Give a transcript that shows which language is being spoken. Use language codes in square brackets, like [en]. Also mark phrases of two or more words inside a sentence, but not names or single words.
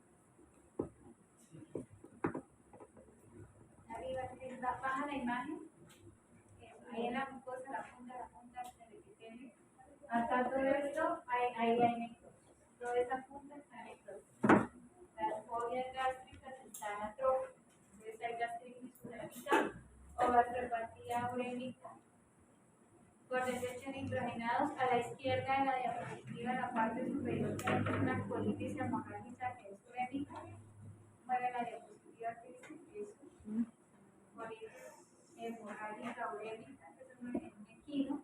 [es] Arriba, baja la imagen. Ahí en la mucosa, la punta del epitelio. Acá todo esto, ahí hay necrosis. Toda esa punta está necrosis. Las fobias gástricas están atróficas. Puede ser gastritis urémica o gastropatía urémica por desechos nitrogenados. A la izquierda de la diapositiva, en la parte superior, tenemos una colitis hemorrágica que es urémica. Mueve la diapositiva, que es colitis hemorrágica urémica, que es un equino.